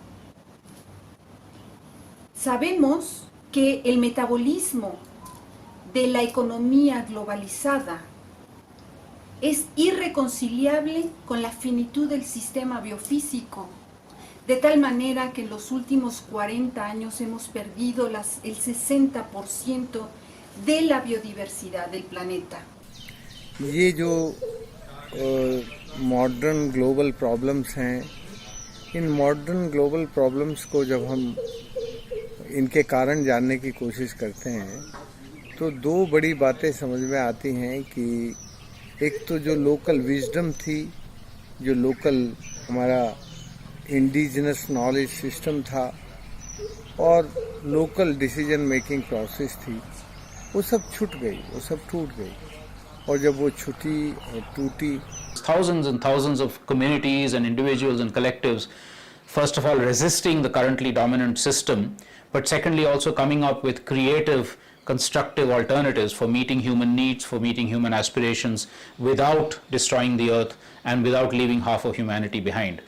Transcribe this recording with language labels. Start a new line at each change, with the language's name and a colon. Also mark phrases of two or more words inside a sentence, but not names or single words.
Spanish: Sabemos que el metabolismo de la economía globalizada es irreconciliable con la finitud del sistema biofísico, de tal manera que en los últimos 40 años hemos perdido el 60% de la biodiversidad del planeta.
Hindi: ये जो
English: modern global problems
Hindi: हैं, इन
English: modern global problems
Hindi: को जब हम इनके कारण जानने की कोशिश करते हैं तो दो बड़ी बातें समझ में आती हैं कि एक तो जो
English: local wisdom
Hindi: थी, जो लोकल हमारा
English: indigenous knowledge system
Hindi: था और
English: local decision making process
Hindi: थी, वो सब छूट गई, वो सब टूट गई। और जब वो छूटी और टूटी,
English: thousands and thousands of communities and individuals and collectives, first of all resisting the currently dominant system, but secondly also coming up with creative, constructive alternatives for meeting human needs, for meeting human aspirations without destroying the earth and without leaving half of humanity behind.